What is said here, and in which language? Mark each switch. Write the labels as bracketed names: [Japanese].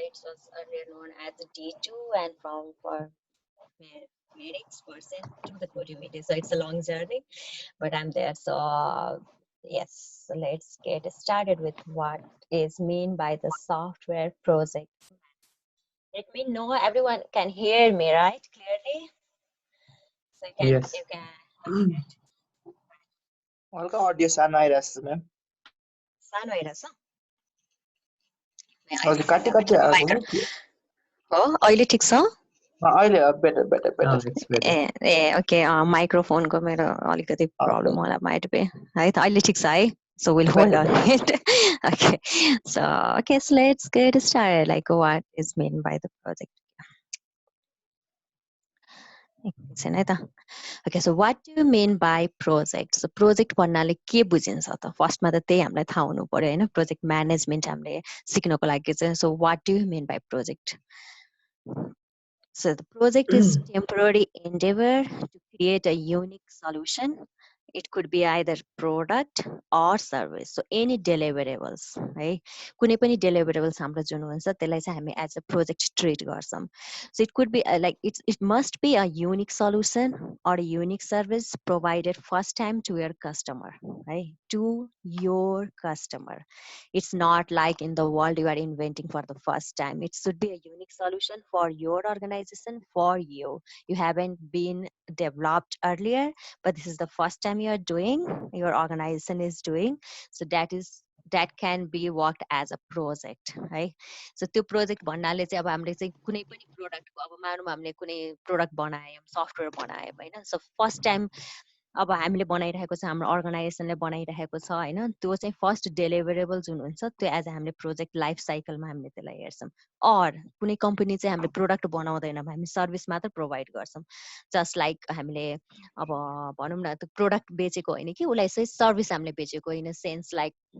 [English] It was earlier known as D2 and from for medics person to the Cotivity, so it's a long journey, but I'm there. So yes, so let's get started with what is mean by the software project. Let me know everyone can hear me right clearly. So yes. You can. Welcome audio [Nepali] सानो आइराछ ma'am सानो आइराछ हजुर काटी आएको हो अहिले ठीक छ अहिले बेटर ए ओके माइक्रोफोनको मेरो अलिकति प्रब्लम होला माइट बे है त अहिले ठीक छ है [English] so we'll hold on it. Okay, so let's get started, like what is meant by the project. Okay, so what do you mean by project? [Nepali] So project भन्नाले के बुझिन्छ त फर्स्टमा त त्यही हामीलाई थाहा हुनु पर्यो हैन प्रोजेक्ट म्यानेजमेन्ट हामीले सिक्नको लागि चाहिँ [English] so what do you mean by project? So the project is temporary endeavor to create a unique solution. It could be either product or service. So any deliverables, right? [Nepali] कुनै पनि deliverables हाम्रो जुन हुन्छ त्यसलाई चाहिँ हामी as a project treat गर्छौं. [English] So it could be like it must be a unique solution or a unique service provided first time to your customer, right? To your customer. It's not like in the world you are inventing for the first time. It should be a unique solution for your organization, for you. You haven't been developed earlier, but this is the first time you are doing, your organization is doing. So that is that can be worked as a project, right? [Nepali] So त्यो project भन्नाले चाहिँ अब हामीले चाहिँ कुनै पनि प्रोडक्टको अब मानौँ हामीले कुनै प्रोडक्ट बनायौँ सफ्टवेयर बनायौँ होइन सो फर्स्ट टाइम अब हामीले बनाइरहेको छ हाम्रो अर्गनाइजेसनले बनाइरहेको छ होइन त्यो चाहिँ फर्स्ट डेलिभरेबल जुन हुन्छ त्यो एज हामीले प्रोजेक्ट लाइफ साइकलमा हामीले त्यसलाई हेर्छौँ अर कुनै कम्पनी चाहिँ हामीले प्रोडक्ट बनाउँदैनौँ हामी सर्भिस मात्र प्रोभाइड गर्छौँ जस्ट लाइक हामीले अब भनौँ न त्यो प्रोडक्ट बेचेको होइन कि उसलाई चाहिँ सर्भिस हामीले बेचेको इन सेन्स लाइक